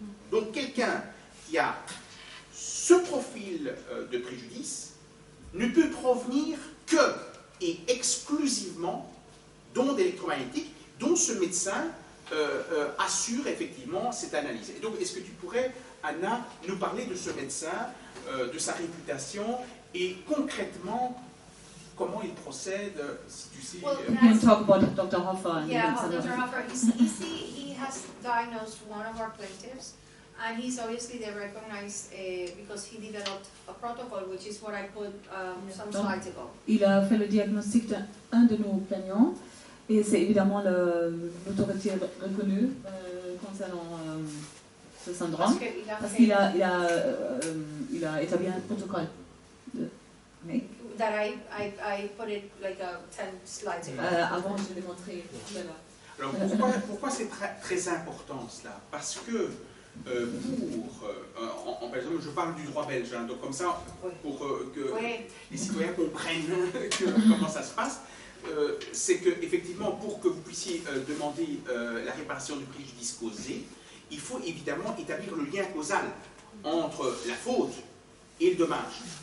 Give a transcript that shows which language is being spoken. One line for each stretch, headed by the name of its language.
French: Donc quelqu'un qui a ce profil de préjudice ne peut provenir que et exclusivement d'ondes électromagnétiques dont ce médecin assure effectivement cette analyse. Et donc est-ce que tu pourrais, Anna, nous parler de ce médecin, de sa réputation et concrètement, comment il procède, si tu sais...
English: Well, We can talk about Dr. Hoffer. And Yeah, then Dr. Hoffer, he has diagnosed one of our plaintiffs, and he's obviously they recognized because he developed a protocol, which is what I put some slides ago.
French: Il a fait le diagnostic d'un de nos plaignants et c'est évidemment l'autorité reconnue concernant ce syndrome parce qu'il a établi un protocole.
English: That I put it like 10 slides ago.
French: Avant, je l'ai montré tout à l'heure. Alors pourquoi c'est très important cela? Parce que par exemple, je parle du droit belge, hein, donc comme ça, pour que les citoyens comprennent comment ça se passe, c'est que effectivement, pour que vous puissiez demander la réparation du préjudice causé, il faut évidemment établir le lien causal entre la faute et le dommage.